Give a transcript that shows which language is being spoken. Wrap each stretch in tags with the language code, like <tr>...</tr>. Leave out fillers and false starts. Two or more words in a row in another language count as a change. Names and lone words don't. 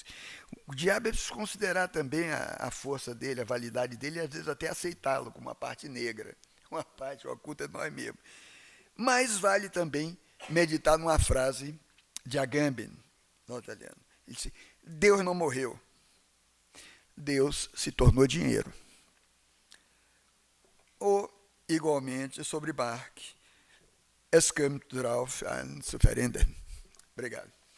<pt>O diabo é preciso considerar também a força dele, a validade dele, e às vezes até aceitá-lo como uma parte negra, uma parte oculta de nós mesmos. Mas vale também meditar numa frase de Agamben, no italiano. Ele disse: Deus não morreu, Deus se tornou dinheiro. Ou, igualmente, sobre Bach,</pt> <de>es kommt drauf an zu verändern.</de> <pt>Obrigado.</pt>